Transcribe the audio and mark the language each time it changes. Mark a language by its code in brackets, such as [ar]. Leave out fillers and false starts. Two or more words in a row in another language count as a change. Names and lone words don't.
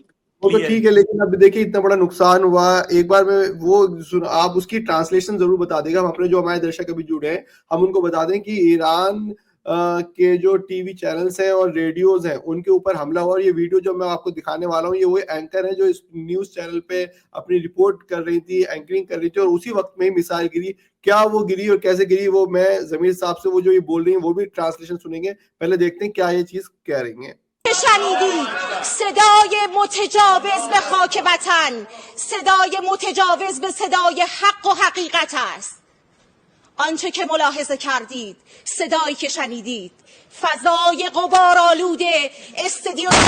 [hi] वो तो ठीक है, लेकिन अब देखिए इतना बड़ा नुकसान हुआ। एक बार में वो आप उसकी ट्रांसलेशन जरूर बता देगा, हम अपने जो हमारे दर्शक अभी जुड़े हैं, हम उनको बता दें कि ईरान के जो [en] TV channels [hi] हैं और रेडियोज हैं, उनके ऊपर हमला हुआ। और ये वीडियो जो मैं आपको दिखाने वाला हूँ, ये वो एंकर है जो इस [en] news channel [hi] पे अपनी रिपोर्ट कर रही थी, एंकरिंग कर रही थी, और उसी वक्त में ही मिसाइल गिरी। क्या वो गिरी और कैसे गिरी, वो मैं जमीर साहब से वो जो ये बोल रही है वो भी ट्रांसलेशन सुनेंगे। पहले देखते हैं क्या ये चीज कह रही है। [fa] شنیدید صدای متجاوز به خاک وطن، صدای متجاوز به صدای حق و حقیقت است. آنچه که ملاحظه کردید، صدایی که شنیدید، فضای غبارآلود استادیوم